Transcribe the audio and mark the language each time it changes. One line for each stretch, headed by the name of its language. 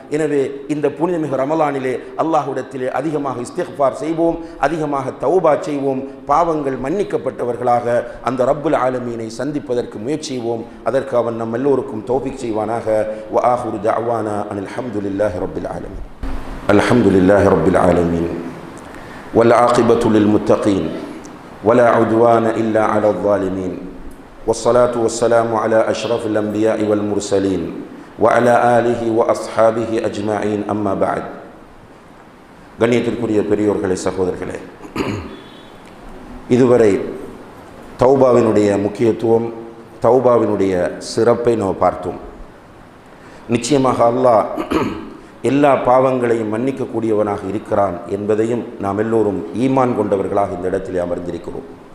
Tamil: எனவே இந்த புனிதமிகு ரமலானிலே அல்லாஹ்விடத்திலே அதிகமாக இஸ்திக்ஃபார் செய்வோம், அதிகமாக தௌபா செய்வோம். பாவங்கள் மன்னிக்கப்பட்டவர்களாக அந்த ரப்புல் ஆலமீனை சந்திப்பதற்கு முயற்சி செய்வோம். அதற்கு அவன் நம் எல்லோருக்கும் தௌஃபீக் செய்வானாக.
Arabic: வ ஆஹிரு தஅவானா அனில் ஹம்துலில்லாஹி ரப்பில் ஆலமீன். الحمد لله رب العالمين والعاقبة للمتقين ولا عدوان إلا على الظالمين والصلاة والسلام على أشرف الأنبياء والمرسلين وعلى آله وأصحابه أجمعين أما بعد.
Tamil: கண்ணியத்திற்குரிய பெரியோர்களே, சகோதரர்களே, இதுவரை தௌபாவினுடைய முக்கியத்துவம், தௌபாவினுடைய சிறப்பை நாம் பார்த்தோம். நிச்சயமாக அல்லாஹ் எல்லா பாவங்களையும் மன்னிக்கக்கூடியவனாக இருக்கிறான் என்பதையும் நாம் எல்லோரும் ஈமான் கொண்டவர்களாக இந்த இடத்திலே அமர்ந்திருக்கிறோம்.